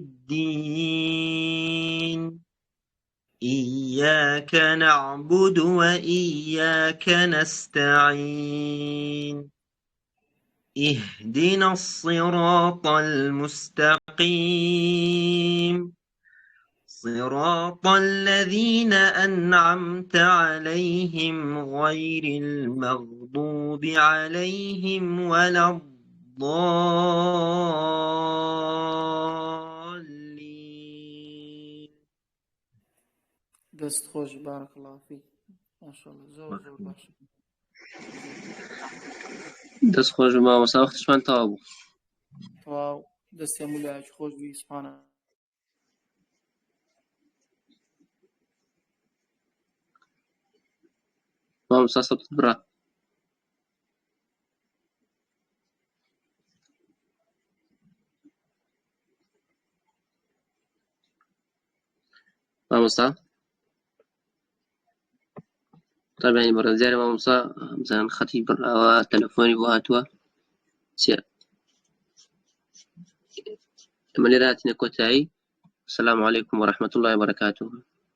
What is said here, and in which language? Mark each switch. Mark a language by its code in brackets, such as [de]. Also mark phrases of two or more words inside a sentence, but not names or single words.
[ar] الدين إياك نعبد وإياك نستعين اهدنا الصراط المستقيم صراط الذين أنعمت عليهم غير المغضوب عليهم ولا الضالين الضالين [ckb] دەست خۆش [ar] بارك الله فيك ما شاء الله [ckb] زۆر زۆر باش دەست خۆش مامۆستا وەختشمان تەواو بوو تەواو دەستی هەموو لایەکی خۆش بی سوبحانە مامۆستا سەبت بڕا مامۆستا تابعینی بەڕێز دیارە مامۆستا بزانن خەتی بڕاوە تەلەفۆنی بۆ هاتووە چییە ئەمە لێرە هاتینە کۆتایی [ar] السلام عليكم ورحمة الله وبركاته